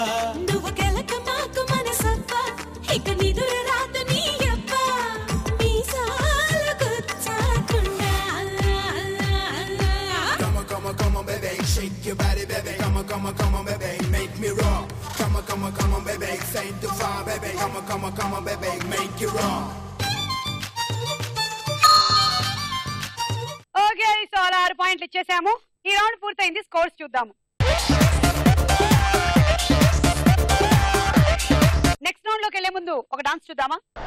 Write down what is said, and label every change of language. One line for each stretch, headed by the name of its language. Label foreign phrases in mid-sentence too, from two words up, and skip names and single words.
Telugu: నువ్వు గెలక మాకు మనసబ్బా ఇక నిదుర రాదు నీ అబ్బా మీసాలు గుచ్చాకుండా
English: Come on, baby, shake your body, baby. Come on, baby, make me raw. Come on, baby, say to far, baby. Come on, baby, make it raw. okay so
Telugu: అలా 6 పాయింట్లు ఇచ్చేసాము. ఈ రౌండ్ పూర్తయింది. స్కోర్స్ చూద్దాము.
English: next round
Telugu: లోకి వెళ్లే ముందు ఒక డాన్స్ చూద్దామా?